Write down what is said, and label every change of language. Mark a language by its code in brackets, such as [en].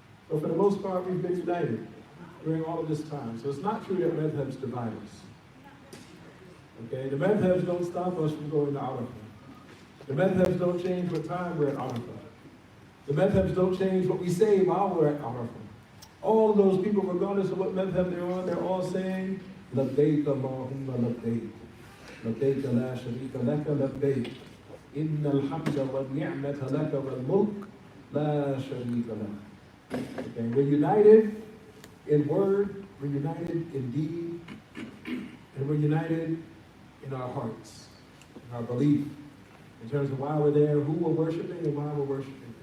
[en] But for the most part, we've been united during all of this time. So it's not true that madhabs divide us. Okay, the madhabs don't stop us from going to Arafah. The madhabs don't change what time we're at Arafah. The madhabs don't change what we say while we're at Arafah. All of those people, regardless of what madhab they're on, they're all saying, [ar] لبيك اللهم لبيك لبيك لا شريك لك لبيك إن الحمد والنعمة لك والملك لا شريك لك. [en] Okay, we're united in word, we're united in deed, and we're united in our hearts, in our belief, in terms of why we're there, who we're worshiping, and why we're worshiping.